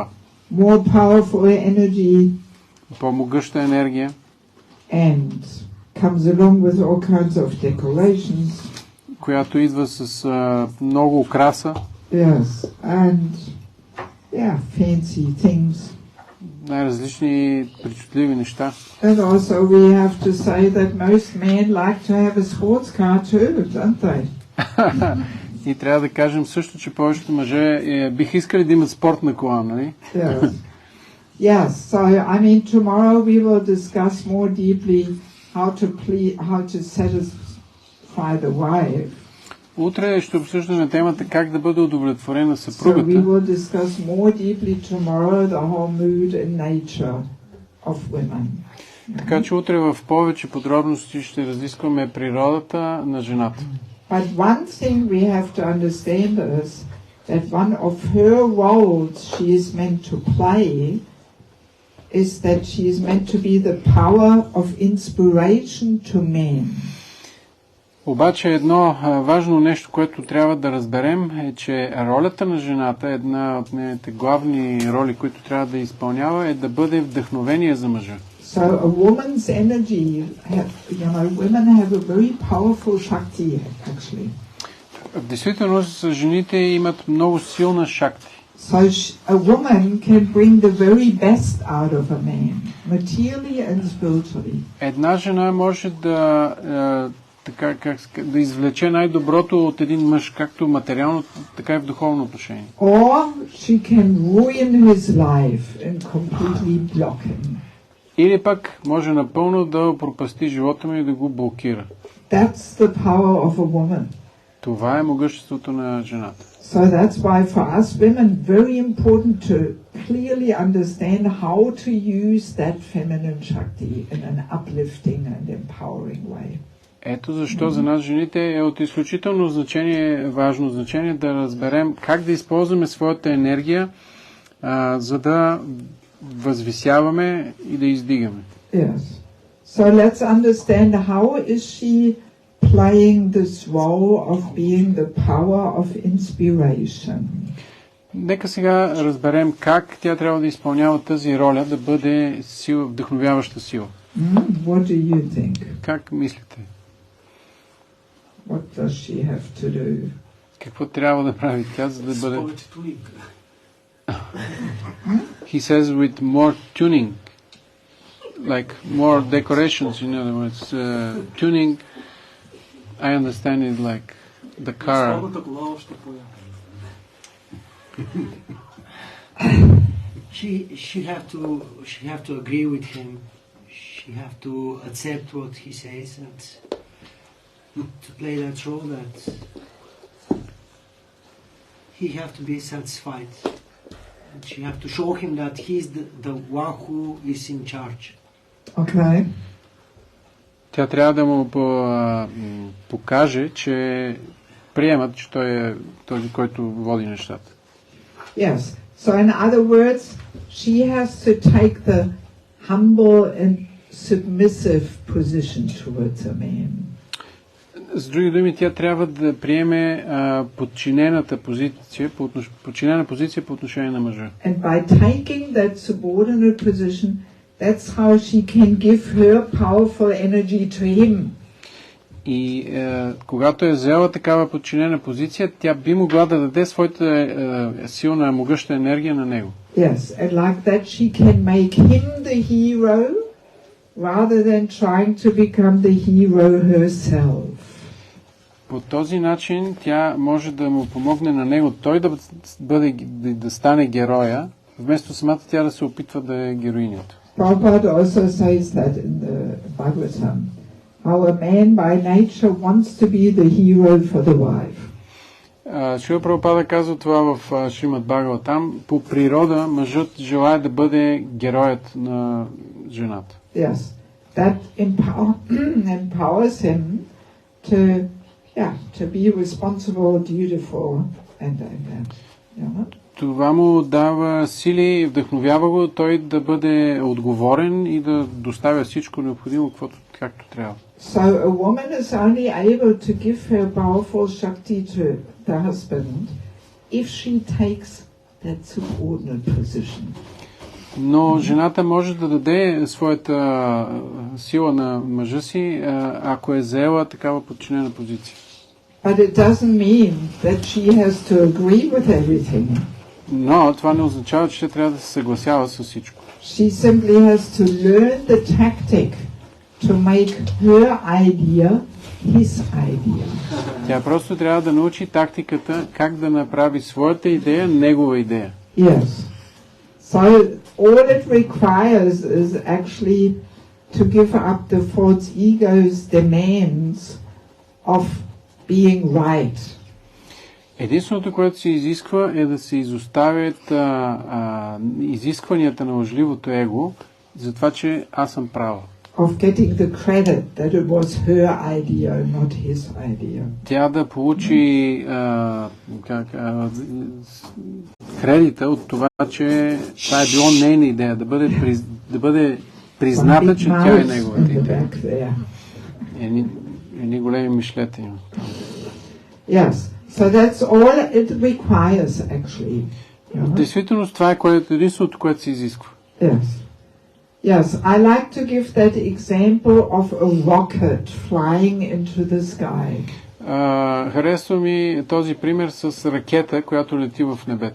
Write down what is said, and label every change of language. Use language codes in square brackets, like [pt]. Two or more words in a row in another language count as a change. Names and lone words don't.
[en] More powerful energy. [bg] По-могъща енергия. [en] And comes along with all kinds of decorations. [bg] Която идва с много украса. [en] Yes, and fancy things. [bg] Най-различни причудливи неща. [en] And also we have to say that most men like to have a sports car too, don't they? [bg] И трябва да кажем също, че повечето мъже бих искали да имат спортна кола, нали? [en] Yes. Yes, so I mean tomorrow we will discuss more deeply how to satisfy the wife. [bg] Утре ще обсъждаме темата как да бъде удовлетворена [en] So [bg] съпругата. [en] we will discuss more deeply tomorrow the whole mood and nature of women. [bg] Така че утре в повече подробности ще разискваме природата на жената. [en] But one thing we have to understand is that one of her roles she is meant to play is that she is meant to be the power of inspiration to men. [bg] Обаче едно важно нещо, което трябва да разберем е, че ролята на жената, една от нейните главни роли, които трябва да изпълнява, е да бъде вдъхновение за мъжа. [en] So a woman's energy, women have a very powerful Shakti actually. [bg] В действителност жените имат много силна шакти. [en] So a woman can bring the very best out of a man, materially and spiritually. [bg] Една жена може да да извлече най-доброто от един мъж, както материално, така и в духовно отношение. [en] Or she can ruin his life and completely block him. [bg] Или пък може напълно да пропасти живота му и да го блокира. [en] That's the power of a woman. [bg] Това е могъществото на жената. [en] So that's why for us women very important to clearly understand how to use that feminine Shakti in an uplifting and empowering way. [bg] Ето защо за нас жените е от изключително значение, важно значение да разберем как да използваме своята енергия, за да възвисяваме и да издигаме. [en] Yes. So let's understand how is she playing this role of being the power of inspiration. [bg] Нека сега разберем как тя трябва да изпълнява тази роля, да бъде сила, вдъхновяваща сила. [en] What do you think? [bg] Как мислите? [en] What does she have to do? [bg] Какво трябва да прави тя, за да бъде... [en] He says with more tuning, like more decorations, in other words. Tuning, I understand it like the car. She have to agree with him. She have to accept what he says and to play that role that he have to be satisfied. And she have to show him that he's the one who is in charge. Okay. [bg] Тя трябва да му покаже, че приемат, че той е този, който води нещата. [en] Yes. So in other words, she has to take the humble and submissive position towards a man. [bg] С други думи, тя трябва да приеме подчинена позиция по отношение на мъжа. [en] And by taking that subordinate position, that's how she can give her powerful energy to him. [bg] И когато е взела такава подчинена позиция, тя би могла да даде своята силна, могъща енергия на него. [en] Yes, and like that she can make him the hero rather than trying to become the hero herself. [bg] По този начин тя може да му помогне на него той да стане героя, вместо самата тя да се опитва да е героинята. [en] Prabhupada also says that in the Bhagavatam, how a man by nature wants to be the hero for the wife. [bg] Шрила Прабхупада казва това в Шримад Бхагаватам. По природа мъжът желае да бъде героят на жената. [en] Yes, that empowers him to be responsible, dutiful, and that. Yeah. [bg] Това му дава сили и вдъхновява го той да бъде отговорен и да доставя всичко необходимо, както трябва. [en] So a woman is only able to give her powerful Shakti to the husband if she takes that subordinate position. [bg] Но жената може да даде своята сила на мъжа си, ако е заела такава подчинена позиция. [en] But it doesn't mean that she has to agree with everything. [bg] Но това не означава, че трябва да се съгласява с всичко. [en] She simply has to learn the tactic to make her idea his idea. [bg] Tя просто трябва да научи тактиката как да направи своята идея негова идея. [en] Yes. So all it requires is actually to give up the false ego's demands of being right. [bg] Единственото, което се изисква, е да се изоставят изискванията на лъжливото его за това, че аз съм права. [en] Of getting the credit that it was her idea, not his idea. [bg] Тя да получи кредита от това, че това е било нейна идея, да бъде призната, че тя е неговата идея. Едни големи мишлета има. [en] Yes. So that's all it requires actually. [bg] Действително това е единственото, което се изисква. [en] Yes. Yes, I like to give that example of a rocket flying into the sky. [bg] Харесва ми този пример с ракета, която лети в небето.